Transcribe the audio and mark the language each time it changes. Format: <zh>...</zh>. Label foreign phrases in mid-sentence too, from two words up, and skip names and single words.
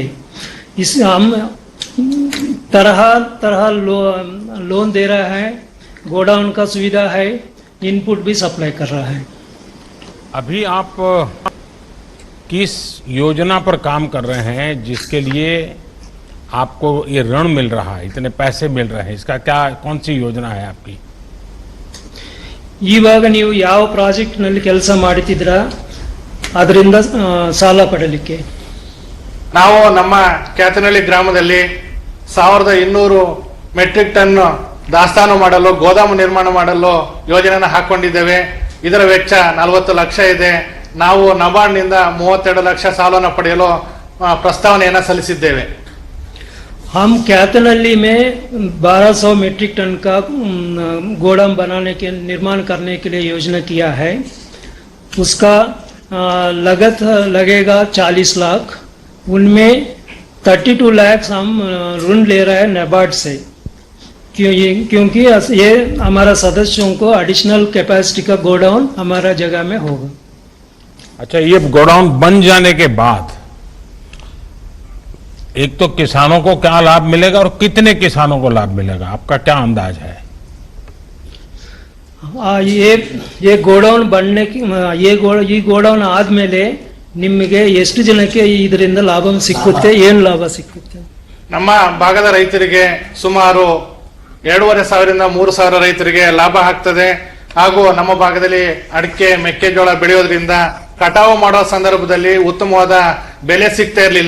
<hi>इस हम तरह तरह लोन दे रहा है, गोडाउन का सुविधा है, इनपुट भी सप्लाई कर रहा है. अभी आप किस योजना पर काम कर रहे हैं जिसके लिए आपको ये ऋण मिल रहा है, इतने पैसे मिल रहे हैं? इसका क्या, कौन सी योजना है आपकी?</hi> <kn>ಇವಾಗ ನೀವು ಯಾವ ಪ್ರಾಜೆಕ್ಟ್ ನಲ್ಲಿ ಕೆಲಸ ಮಾಡುತ್ತಿದ್ದೀರಾ ಅದರಿಂದ ಸಾಲ ಪಡೆಯಲಿಕ್ಕೆ? ನಾವು ನಮ್ಮ ಕ್ಯಾತನಹಳ್ಳಿ ಗ್ರಾಮದಲ್ಲಿ 1200</kn> <en>metric ton</en> <kn>ದಾಸ್ತಾನು ಮಾಡಲು, ಗೋದಾಮು ನಿರ್ಮಾಣ ಮಾಡಲು ಯೋಜನೆಯನ್ನು ಹಾಕೊಂಡಿದ್ದೇವೆ. ಇದರ ವೆಚ್ಚ 40 ಲಕ್ಷ ಇದೆ. ನಾವು ನಬಾರ್ಡ್ನಿಂದ 32 ಲಕ್ಷ ಸಾಲವನ್ನು ಪಡೆಯಲು ಪ್ರಸ್ತಾವನೆಯನ್ನು ಸಲ್ಲಿಸಿದ್ದೇವೆ.</kn> <hi>हम कैतनहल्ली में 1200</hi> <en>metric ton</en> <hi>का गोदाम बनाने के निर्माण करने के लिए योजना किया है. उसका लागत लगेगा 40 लाख. उनमें 32 लाख हम ऋण ले रहे हैं नाबार्ड से, क्योंकि ये हमारा सदस्यों को</hi> <en>additional capacity</en> <hi>का गोडाउन हमारा जगह में होगा. अच्छा, ये गोडाउन बन जाने के बाद एक तो किसानों को क्या लाभ मिलेगा और कितने किसानों को लाभ मिलेगा, आपका क्या अंदाज है? ये गोडाउन बनने की</hi> <kn>ಈ ಗೋಡೌನ್ ಆದ್ಮೇಲೆ ನಿಮಗೆ ಎಷ್ಟು ಜನಕ್ಕೆ ಇದರಿಂದ ಲಾಭ ಸಿಕ್ಕುತ್ತೆ, ಏನು ಲಾಭ ಸಿಕ್ಕುತ್ತೆ? ನಮ್ಮ ಭಾಗದ ರೈತರಿಗೆ ಸುಮಾರು 2,500 ಇಂದ 3,000 ರೈತರಿಗೆ ಲಾಭ ಆಗ್ತದೆ. ಹಾಗೂ ನಮ್ಮ ಭಾಗದಲ್ಲಿ ಅಡಿಕೆ, ಮೆಕ್ಕೆಜೋಳ ಬೆಳೆಯೋದ್ರಿಂದ ಕಟಾವು ಮಾಡೋ ಸಂದರ್ಭದಲ್ಲಿ ಉತ್ತಮವಾದ ಬೆಲೆ ಸಿಗ್ತಾ ಇರಲಿಲ್ಲ.</kn>